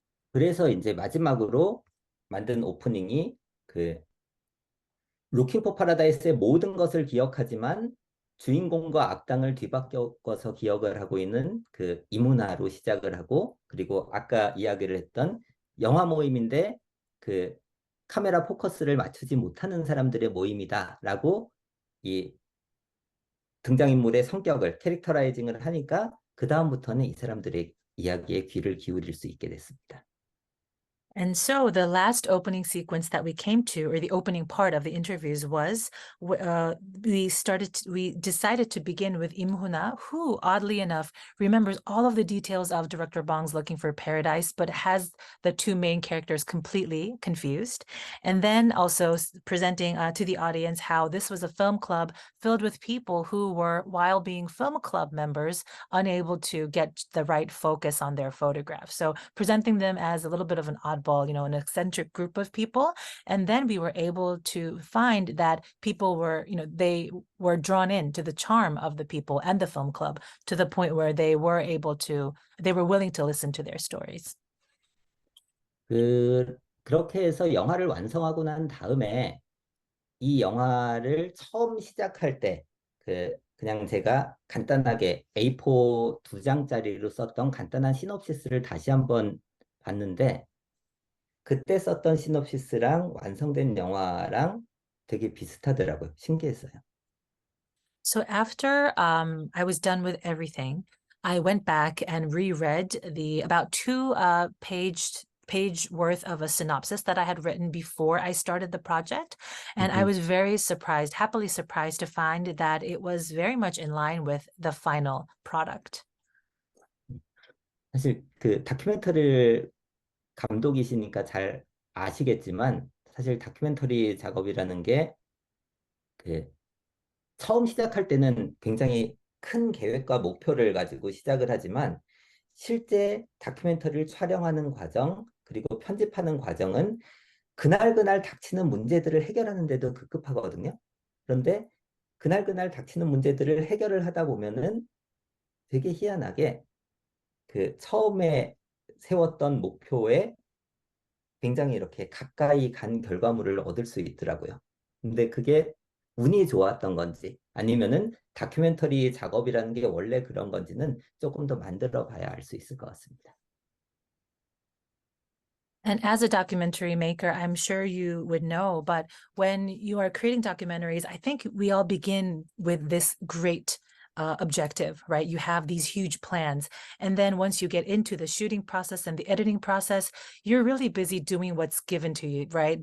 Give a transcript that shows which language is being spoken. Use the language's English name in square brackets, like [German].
[Korean] 그래서 이제 마지막으로 만든 오프닝이 루킹 포 파라다이스의 모든 것을 기억하지만 주인공과 악당을 뒤바꿔서 기억을 하고 있는 이문화로 시작을 하고, 그리고 아까 이야기를 했던 영화 모임인데 카메라 포커스를 맞추지 못하는 사람들의 모임이다라고 이 등장인물의 성격을 캐릭터라이징을 하니까 그 다음부터는 이 사람들의 이야기에 귀를 기울일 수 있게 됐습니다. [English] And so the last opening sequence that we came to, or the opening part of the interviews, was we decided to begin with Im Huna, who, oddly enough, remembers all of the details of Director Bong's Looking for Paradise, but has the two main characters completely confused. And then also presenting to the audience how this was a film club filled with people who were, while being film club members, unable to get the right focus on their photographs. So presenting them as a little bit of an oddball, an eccentric group of people. And then we were able to find that people were, they were drawn into the charm of the people and the film club to the point where they were willing to listen to their stories. [Korean] 그렇게 해서 영화를 완성하고 난 다음에 이 영화를 처음 시작할 때 그냥 제가 간단하게 A4 2장짜리로 썼던 간단한 시놉시스를 다시 한번 봤는데 그때 썼던 시놉시스랑 완성된 영화랑 되게 비슷하더라고요. 신기했어요. [English] So after I was done with everything, I went back and reread the about two page worth of a synopsis that I had written before I started the project. And I was very surprised, happily surprised to find that it was very much in line with the final product. [Korean] 사실 그 다큐멘터리 감독이시니까 잘 아시겠지만 사실 다큐멘터리 작업이라는 게 처음 시작할 때는 굉장히 큰 계획과 목표를 가지고 시작을 하지만 실제 다큐멘터리를 촬영하는 과정 그리고 편집하는 과정은 그날 닥치는 문제들을 해결하는 데도 급급하거든요. 그런데 그날 닥치는 문제들을 해결을 하다 보면은 되게 희한하게 처음에 세웠던 목표에 굉장히 이렇게 가까이 간 결과물을 얻을 수 있더라고요. 근데 그게 운이 좋았던 건지 아니면은 다큐멘터리 작업이라는 게 원래 그런 건지는 조금 더 만들어 봐야 알 수 있을 것 같습니다. [English] And as a documentary maker, I'm sure you would know, but when you are creating documentaries, I think we all begin with this great objective, right? You have these huge plans. And then once you get into the shooting process and the editing process, you're really busy doing what's given to you, right?